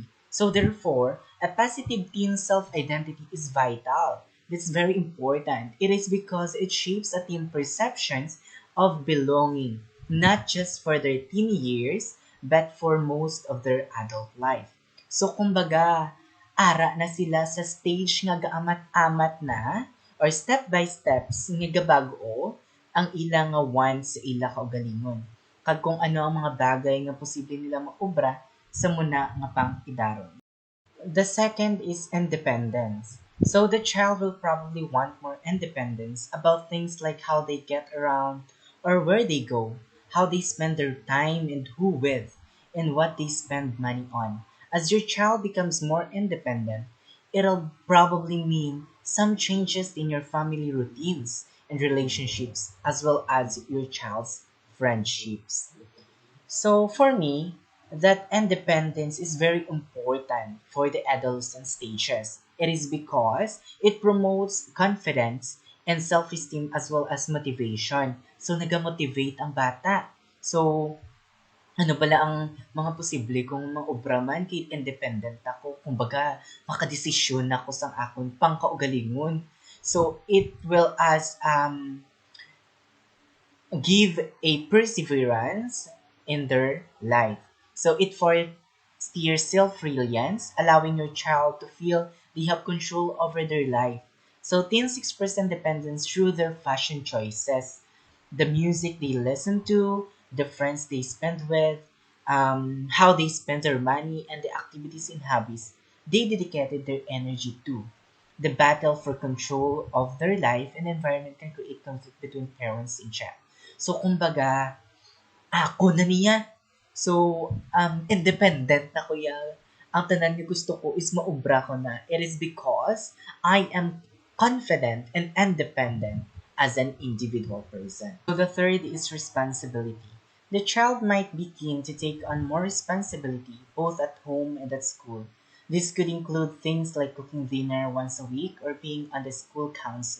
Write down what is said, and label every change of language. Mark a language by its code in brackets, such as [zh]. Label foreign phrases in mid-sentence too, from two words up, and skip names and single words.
[en] So therefore, a positive teen self-identity is vital. That's very important. It is because it shapes a teen perceptions of belonging, not just for their teen years, but for most of their adult life. [hil] So kumbaga, ara na sila sa stage nga gaamat-amat na or [en] step by steps [hil] nga gabag-o ang ilang nga one sa ila kaugalingon. Kag kung ano ang mga bagay nga posible nila maobra sa muna nga pang-idaron. [en] The second is independence. So the child will probably want more independence about things like how they get around or where they go, how they spend their time and who with, and what they spend money on. As your child becomes more independent, it'll probably mean some changes in your family routines and relationships as well as your child's friendships. So for me, that independence is very important for the adolescent stages. It is because it promotes confidence and self-esteem as well as motivation. [hil] So nagamotivate ang bata. So ano bala ang mga posible kung maobra man kay independent ako. Kumbaga, makadesisyon ako sa akon pangkaugalingon. [en] So it will give a perseverance in their life. So it fosters self-reliance, allowing your child to feel they have control over their life. So teens 6% dependence through their fashion choices, the music they listen to, the friends they spend with, how they spend their money, and the activities and hobbies they dedicated their energy to. The battle for control of their life and environment can create conflict between parents and child. [hil] So, kumbaga, ako na niya. So, independent na kuya. Ang tanan niya gusto ko is maubra ko na. [en] It is because I am confident and independent as an individual person. So, the third is responsibility. The child might be keen to take on more responsibility both at home and at school. This could include things like cooking dinner once a week or being on the school council.